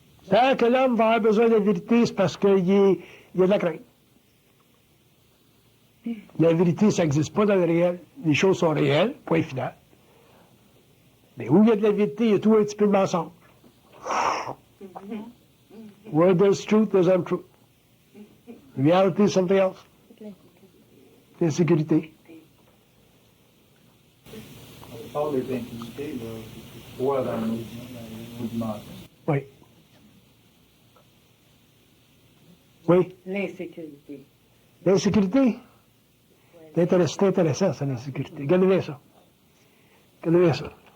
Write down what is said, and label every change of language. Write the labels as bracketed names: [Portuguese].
[French] Tant que l'homme va avoir besoin de la vérité, c'est parce qu'il y a de la crainte. La vérité, ça n'existe pas dans le réel. Les choses sont réelles, point final. Mais où il y a de la vérité, il y a tout un petit peu de mensonge. [English] Where there's truth, there's untruth. Reality is something else. [French] L'insécurité. On parle des infinités, là, c'est trois dans nos dimensions. Oui. Oui. L'insécurité. L'insécurité? C'est intéressant, ça, l'insécurité. Regardez ça. Regardez ça.